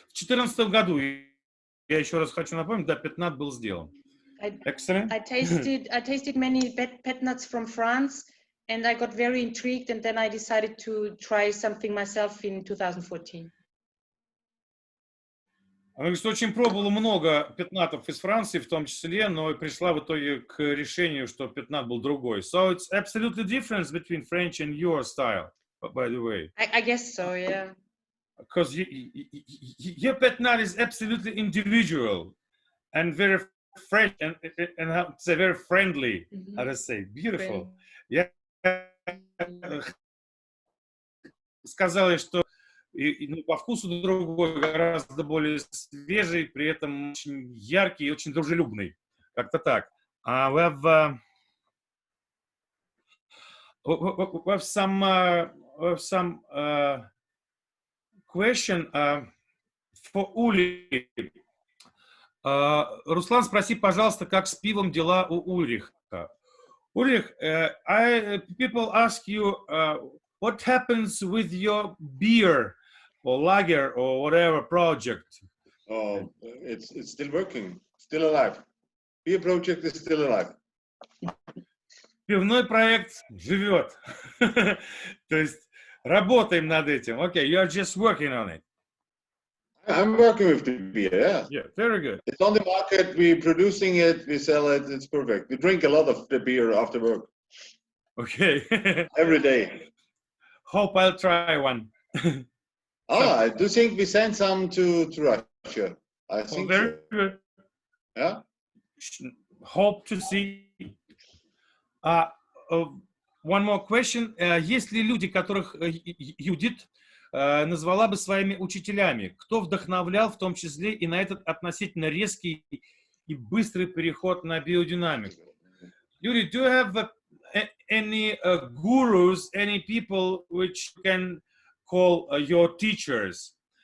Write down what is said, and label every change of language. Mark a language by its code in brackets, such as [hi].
[ru] В 2014 году, я еще раз хочу напомнить, да, пятнат был сделан. [en] Excellent. I tasted many pet nuts from France, and I got very intrigued, and then I decided to try something myself in 2014. [ru] Она говорит, что очень пробовала много пятнатов из Франции, в том числе, но пришла в итоге к решению, что пятнат был другой. [en] So it's absolutely different between French and your style, by the way. I guess so, yeah. Because your pятнат is absolutely individual and very fresh and say very friendly. How to say beautiful. [ru] Я сказала, что ну, по вкусу другой, гораздо более свежий, при этом очень яркий и очень дружелюбный. Как-то так. [en] We have some question for Uli. [ru] Руслан, спроси, пожалуйста, как с пивом дела у Ульриха? [en] Ульрих, people ask you, what happens with your beer or lager or whatever project? Oh, it's still working, still alive. Beer project is still alive. [ru] Пивной проект живет. То есть работаем над этим. [en] Okay, you are just working on it. I'm working with the beer, yeah. Yeah, very good. It's on the market, we're producing it, we sell it, it's perfect. We drink a lot of the beer after work. Okay. Every day. Hope I'll try one. I do think we sent some to Russia. I think very so. good. Yeah. Hope to see. One more question. [ru] Есть ли люди, которых Юдит назвала бы своими учителями? Кто вдохновлял, в том числе и на этот относительно резкий и быстрый переход на биодинамику. [en] Judith, do you have any gurus, any people which you can call your teachers?